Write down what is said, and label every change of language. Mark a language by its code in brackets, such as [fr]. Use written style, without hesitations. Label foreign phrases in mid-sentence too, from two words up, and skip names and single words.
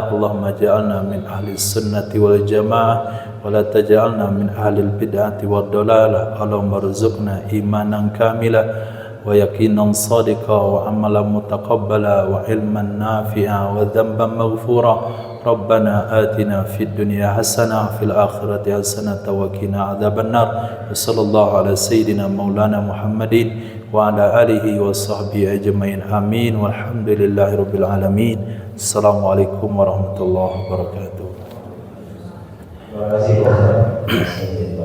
[ar] اللهم اجعلنا من أهل السنة والجماعة ولا تجعلنا من أهل البدعة والضلالة. اللهم ارزقنا إيمانا كاملا ويقينا صادقا وعملا متقبلا وعلما نافعا وذنبا مغفورا. ربنا آتنا في الدنيا حسنة في الآخرة حسنة وقنا عذاب النار. صلى الله على سيدنا مولانا محمد وعلى آله وصحبه أجمعين. Amin. والحمد لله رب العالمين. السلام عليكم ورحمة الله وبركاته. [id] Terima kasih.